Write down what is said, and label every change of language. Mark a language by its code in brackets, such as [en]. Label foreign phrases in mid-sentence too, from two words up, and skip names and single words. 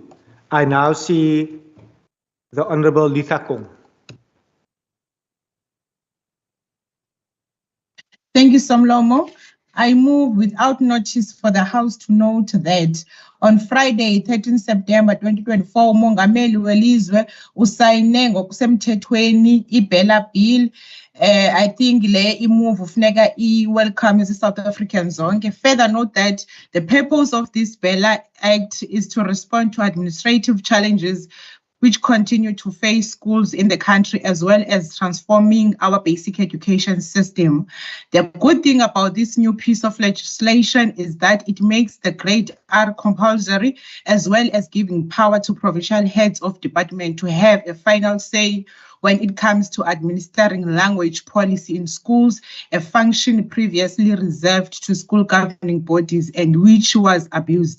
[en] I now see the Honourable Lithakong. Thank you, Somlomo. I move without notice for the House to note that on Friday, 13 September 2024, [xh] uMongameli welizwe usayine ngokusemthethweni iBela Bill. [en] I think [xh] le imove ufuneka [en] welcome as South African zonke. Further note that the purpose of this Bela Act is to respond to administrative challenges which continue to face schools in the country, as well as transforming our basic education system. The good thing about this new piece of legislation is that it makes the grade R compulsory, as well as giving power to provincial heads of department to have a final say when it comes to administering language policy in schools, a function previously reserved to school governing bodies and which was abused.